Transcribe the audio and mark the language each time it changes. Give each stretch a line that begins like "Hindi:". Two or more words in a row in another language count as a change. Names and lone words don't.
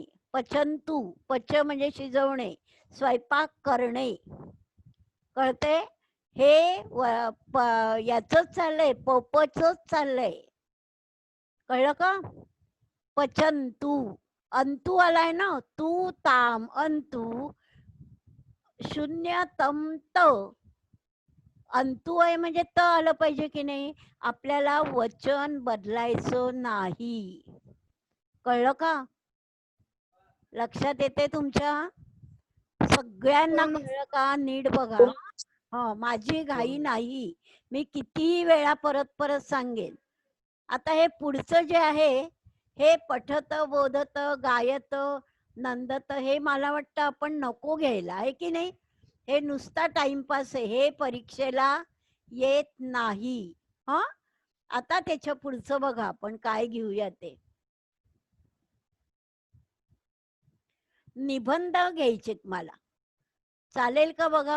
Marathi: पचन्तु, पच म्हणजे शिजवणे, स्वयंपाक करणे. कळते? हे याचंच चाललंय, पपचंच चाललंय. कळलं का? पचन्तु, अंतू आलाय ना, तू ताम अंतू शून्य तम त. अंतू आहे म्हणजे त आलं पाहिजे की नाही. आपल्याला वचन बदलायचं नाही. कळलं का? लक्षात येते तुमच्या सगळ्यांना? हो, कळलं का? नीट बघा. हा, माझी घाई नाही, मी किती वेळा परत परत सांगेन. आता हे पुढचं जे आहे, हे
Sanskrit: पठत बोधत गायत नंदत,
Marathi: हे मला वाटतं आपण नको घ्यायला, आहे की नाही. हे नुसता टाइमपास आहे, हे परीक्षेला येत नाही. हा, आता त्याच्या पुढचं बघा आपण काय घेऊया ते. निबंध घ्यायचे मला, चालेल का बघा.